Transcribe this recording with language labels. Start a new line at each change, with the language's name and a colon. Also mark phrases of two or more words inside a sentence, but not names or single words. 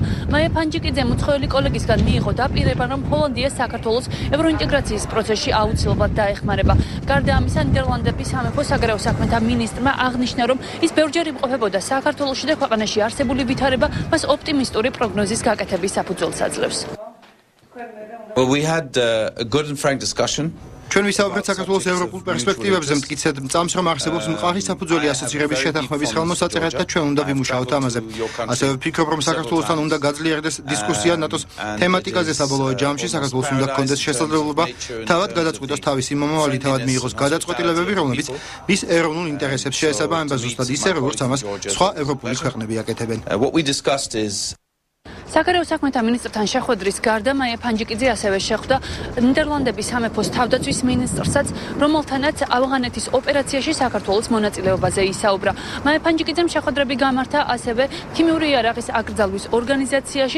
Georgian: მაია ფანჯიკიძემ უცხოელი კოლეგისგან მიიღო დაპირება, რომ ჰოლანდია საქართველოს ევროინტეგრაციის პროცესში აუცილებლად დაეხმარება. გარდა ამისა, ნიდერლანდების სამეფო საგარეო საქმეთა მინისტრმა აღნიშნა, რომ ის ბევრჯერ იმყოფებოდა საქართველოში და ქვეყანაში არსებული ვითარება მას ოპტიმისტური პროგნოზის გაკეთების საფუძველს აძლევს.
English: Well, we had a good and frank discussion.
Georgian: ჩვენ ვისაუბრეთ საქართველოს ევროპულ პერსპექტივებზე, მტკიცედ წამს რომ არსებობს მყარი საფუძველი ასოცირების შეთანხმების ხელმოსაწერად და ჩვენ უნდა ვიმუშაოთ ამაზე. ასევე ვფიქრობ, რომ საქართველოსთან უნდა გაძლიერდეს დისკუსია ნატოს თემატიკაზე საბოლოო ჯამში. საქართველოს უნდა ჰქონდეს შესაძლებლობა თავად გადაწყვიტოს თავისი მომავალი, თავად მიიღოს გადაწყვეტილებები, რომლებიც მის ეროვნულ ინტერესებს შეესაბამება ზუსტად ისე, როგორც ამას სხვა ევროპული ქვეყნები აკეთებენ.
English: What we discussed is
Georgian: საგარეო საქმეთა მინისტრთან შეხვედრის გარდა მაია ფანჯიკიძე ასევე შეხვდა ნიდერლანდების სამეფოს თავდაცვის მინისტრსაც, რომელთანაც ავღანეთის ოპერაციაში საქართველოს მონაწილეობაზე ისაუბრა. მაია ფანჯიკიძემ შეხვედრები გამართა ასევე ქიმიური იარაღის აკრძალვის ორგანიზაციაშიც.